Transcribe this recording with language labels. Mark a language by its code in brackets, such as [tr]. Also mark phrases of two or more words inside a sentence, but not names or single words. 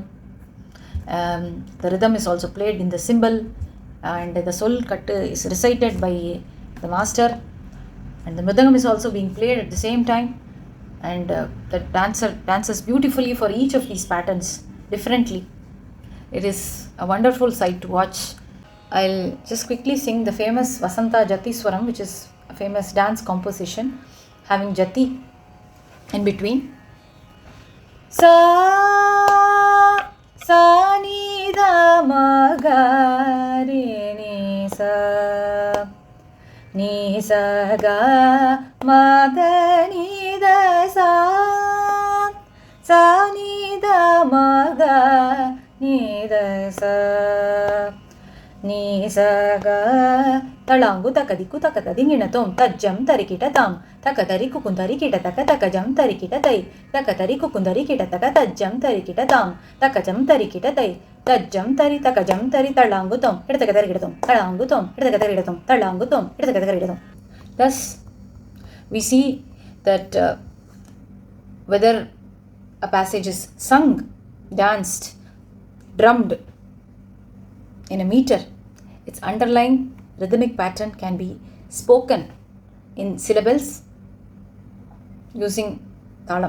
[en] The rhythm is also played in the cymbal, and the Solkattu is recited by the master, and the Mridangam is also being played at the same time, and the dancer dances beautifully for each of these patterns differently. It is a wonderful sight to watch. I'll just quickly sing the famous Vasanta Jati Swaram, which is a famous dance composition having Jati in between. Sa sa ni da ma ga re ni sa ga ma da ni da sa ni da ma ga ni da sa ni sa ga talangu takadiku takatadinginatом tajjam tarikitatam takatariku kundarikita takatakajam tarikitatai takatariku kundarikita takatajjam tarikitatam takajam tarikitatai tajjam tari takajam tari talangutom idatagatarikidatom talangutom idatagatarikidatom talangutom idatagatarikidatom. Thus we see that whether a passage is sung, danced, drummed in a meter, its underlying rhythmic pattern can be spoken in syllables using talam.